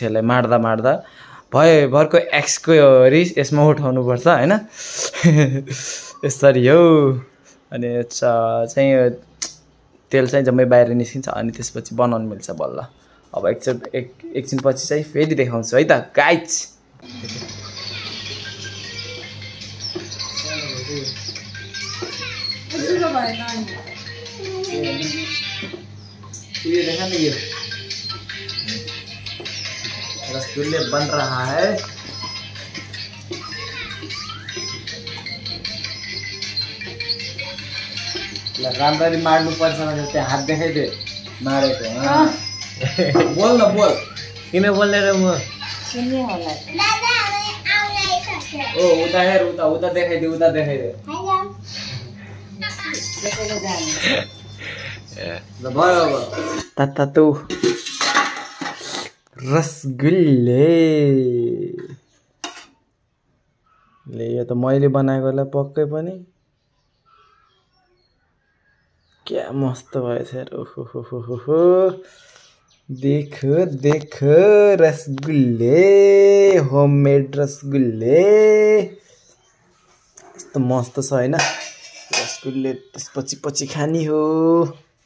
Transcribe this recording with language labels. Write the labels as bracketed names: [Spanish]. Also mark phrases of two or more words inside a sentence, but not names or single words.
[Nepali] यसलाई मार्दा भरको एक्सको रिस यसमा उठाउनु पर्छ हैन। यसरी हो। अनि चाहिँ तेल चाहिँ जम्मै बाहिर निस्किन्छ। अनि त्यसपछि बनाउनु मिल्छ बल्ल। अब एकछिन पछि चाहिँ फेरि देखाउँछु है त गाइज। [Hindi] ये देखा नहीं, ये रसगुल्ले बन रहा है। [Nepali] राम्ररी मार्नु पर्छ भने त्यहाँ हात देखाइदे मारेको। बोल न बोल, किन बोल्ने र म सुन्ने होला। ओ उता हेर, उता देखाइदे, उता देखाइदे। भयो अब तातो रसगुल्ले ले। यो त मैले बनाएकोलाई पक्कै पनि क्या मस्त भएछ यार। ओहो देखो रसगुल्ले, होममेड रसगुल्ले यस्तो मस्त छ हैन रसगुल्ले। त्यसपछि खानी हो।